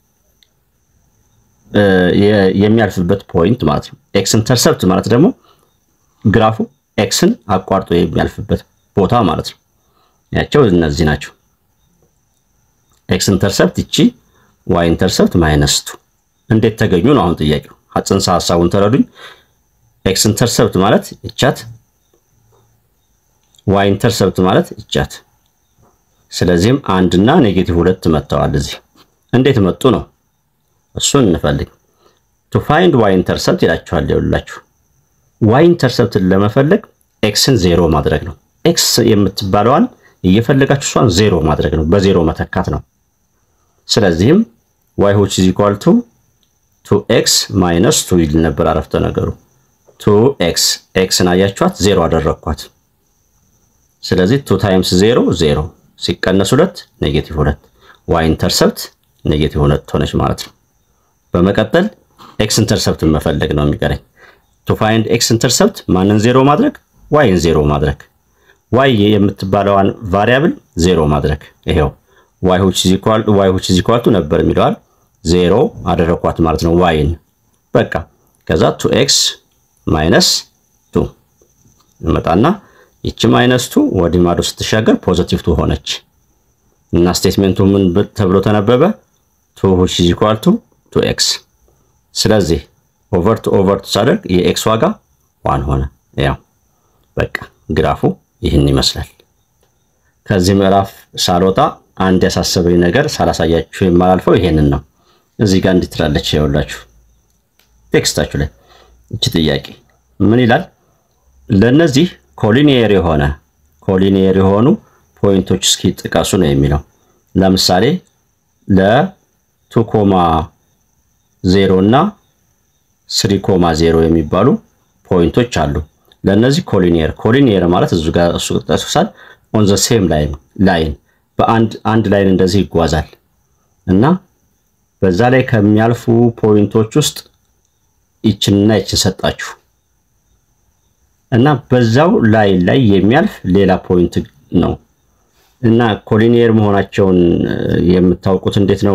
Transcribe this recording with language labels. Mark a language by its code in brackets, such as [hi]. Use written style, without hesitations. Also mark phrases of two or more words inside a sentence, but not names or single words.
[am] የሚያልፍበት ፖይንት ማለት ነው። x ኢንተርሰፕት ማለት ደግሞ ግራፉ xን አቋርጦ የሚያልፍበት ቦታ ማለት ነው። ያቸው እነዚህ ናቸው። x ኢንተርሰፕት እቺ y ኢንተርሰፕት -2 እንዴት ተገኙ ነው አሁን ጥያቄው። ጽንሰ ሐሳቡን ተረዱኝ። x ኢንተርሰፕት ማለት እቻት y ኢንተርሰፕት ማለት እቻት። ስለዚህም 1 እና -2 መጥተዋል። እዚህ እንዴት መጡ ነው እሱን እንፈልግ። [en] to find [am] y ኢንተርሰፕት ይላችኋል። ይኸውላችሁ y ኢንተርሰፕትን ለመፈለግ xን 0 ማድረግ ነው። x የምትባለዋን እየፈለጋችሁ እሷን 0 ማድረግ ነው፣ በ0 መተካት ነው። ስለዚህም y [en] which is equal to [am] 2x minus 2 ይል ነበር አረፍተ ነገሩ። 2x xን አያችኋት 0 አደረኳት። ስለዚህ 2 ታይምስ 0 0 ሲቀነስ 2 ኔጌቲቭ 2 y ኢንተርሰፕት ኔጌቲቭ 2 ሆነች ማለት ነው። በመቀጠል x ኢንተርሰፕት መፈለግ ነው የሚቀረኝ። [en] to find [am] x ኢንተርሰፕት ማንን 0 ማድረግ y ን 0 ማድረግ y የምትባለዋን ቫሪያብል 0 ማድረግ ይሄው y which [en] is equal to [am] ነበር የሚለዋል 0 አደረኳት ማለት ነው y ን በቃ ከዛ 2x minus 2 እንመጣና ይቺ -2 ወደ ማዶ ስትሻገር ፖዚቲቭ 2 ሆነች እና ስቴትመንቱ ምን ተብሎ ተነበበ 2 [en] which is equal to [am] 2x ስለዚህ [en] over to [am] ሳደርግ የx ዋጋ 1 ሆነ ያው በቃ ግራፉ ይህን ይመስላል። ከዚህ ምዕራፍ ሳልወጣ አንድ ያሳሰበኝ ነገር ሳላሳያችሁ የማላልፈው ይሄንን ነው። እዚህ ጋር እንድትላለች ይኸውላችሁ ቴክስታችሁ ላይ እቺ ጥያቄ ምን ይላል? ለነዚህ ኮሊኒየር የሆኑ ፖይንቶች እስኪ ጥቀሱ ነው የሚለው። ለምሳሌ ለ2,0 እና 3,0 የሚባሉ ፖይንቶች አሉ። ለነዚህ ኮሊኒየር ማለት እዚህ ጋር እሱ ተሰሳል [en] on the same line [am] በአንድ ላይን እንደዚህ ይጓዛል እና በዛ ላይ ከሚያልፉ ፖይንቶች ውስጥ ይችንና ይችን ሰጣችሁ እና በዛው ላይ የሚያልፍ ሌላ ፖይንት ነው እና ኮሊኒየር መሆናቸውን የምታውቁት እንዴት ነው?